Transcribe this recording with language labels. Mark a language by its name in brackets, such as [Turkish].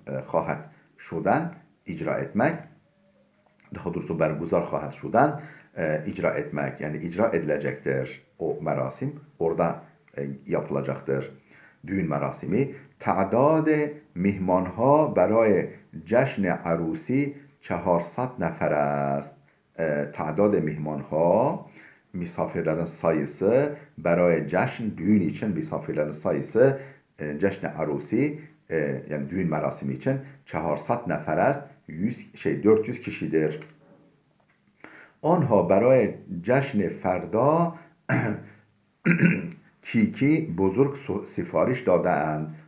[Persian] خواهد şudan, [Turkish] icra etmek, daha doğrusu berguzar خواهد şudan, icra etmek, yani icra edilecektir. O merasim orada yapılacaktır. Düğün merasimi. [Persian] تعداد میهمانها برای جشن عروسی 400 نفر است. تعداد میهمانها [Turkish] misafirlerin sayısı [Persian] برای جشن [Turkish] düğün için misafirlerin sayısı [Persian] جشن عروسی [Turkish] yani düğün merasimi için [Persian] 400 نفر است. [Turkish] 400 kişidir. [Persian] آنها برای جشن فردا کیکی بزرگ سفارش داده‌اند.